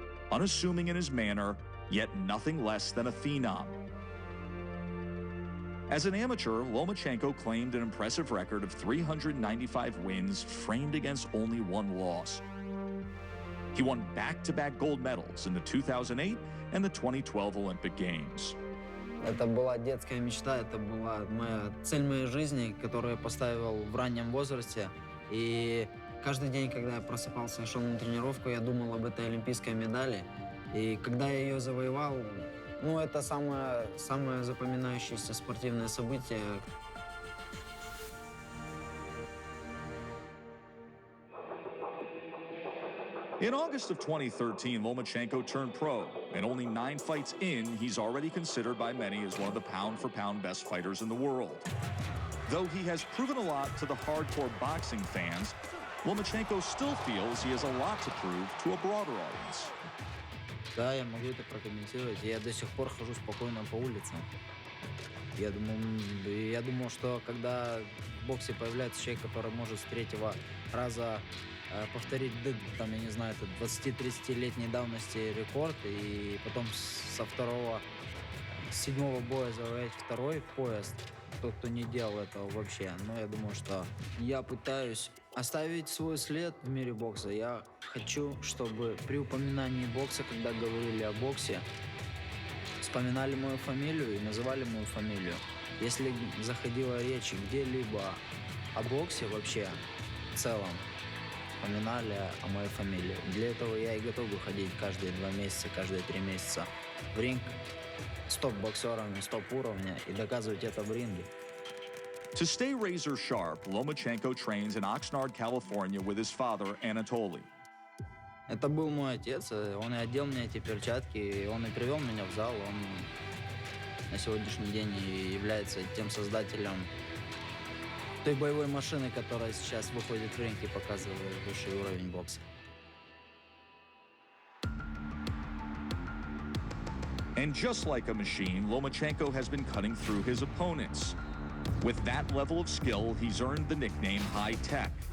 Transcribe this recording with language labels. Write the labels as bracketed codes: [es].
[en] unassuming in his manner, yet nothing less than a phenom. As an amateur, Lomachenko claimed an impressive record of 395 wins, framed against only one loss. He won back-to-back gold medals in the 2008 and the 2012 Olympic Games. [ru] Это была детская мечта, это была моя цель моей жизни, которую я поставил в раннем возрасте. И каждый день, когда я просыпался и шел на тренировку, я думал об этой олимпийской медали. И когда я ее завоевал, это самое запоминающееся спортивное событие. [en] In August of 2013, Lomachenko turned pro, and only 9 fights in, he's already considered by many as one of the pound-for-pound best fighters in the world. Though he has proven a lot to the hardcore boxing fans, Lomachenko still feels he has a lot to prove to a broader audience. [ru] Да, я могу это прокомментировать. Я до сих пор хожу спокойно по улицам. Я думал, что когда в боксе появляется человек, который может с третьего раза повторить, там, я не знаю, это 20-30-летней давности рекорд, и потом с седьмого боя завоевать второй пояс, тот, кто не делал этого вообще. Но я думаю, что я пытаюсь оставить свой след в мире бокса. Я хочу, чтобы при упоминании бокса, когда говорили о боксе, вспоминали мою фамилию и называли мою фамилию. Если заходила речь где-либо о боксе вообще в целом, вспоминали о моей фамилии. Для этого я и готов выходить каждые 2 месяца, каждые 3 месяца в ринг с топ-боксерами, с топ-уровня и доказывать это в ринге. [en] To stay razor sharp, Lomachenko trains in Oxnard, California with his father, Anatoly. [ru] Это был мой отец, он и одел мне эти перчатки, и он и привел меня в зал. Он на сегодняшний день и является тем создателем той боевой машины, которая сейчас выходит в ринг и показывает высший уровень бокса. [en] And just like a machine, Lomachenko has been cutting through his opponents. With that level of skill, he's earned the nickname High Tech.